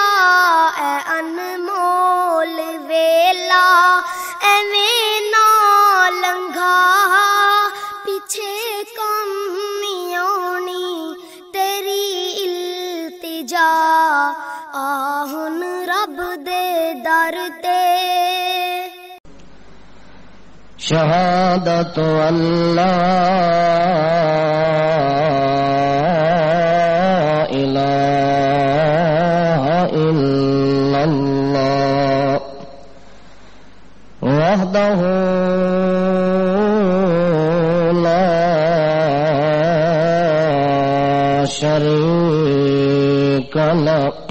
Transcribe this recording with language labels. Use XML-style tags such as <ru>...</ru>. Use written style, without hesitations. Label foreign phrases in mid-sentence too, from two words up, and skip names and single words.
<pa>ਐ ਅਨਮੋਲ ਵੇਲਾ ਐਵੇਂ ਨਾ ਲੰਘਾ, ਪਿੱਛੇ ਕੰਮ ਨਹੀਂ ਆਉਣੀ ਤੇਰੀ ਇਲਤਿਜਾ। ਹੁਣ ਰੱਬ ਦੇ ਦਰ ਤੇ</pa> <ar>شهادة أن لا إله إلا الله وحده لا شريك له،</ar>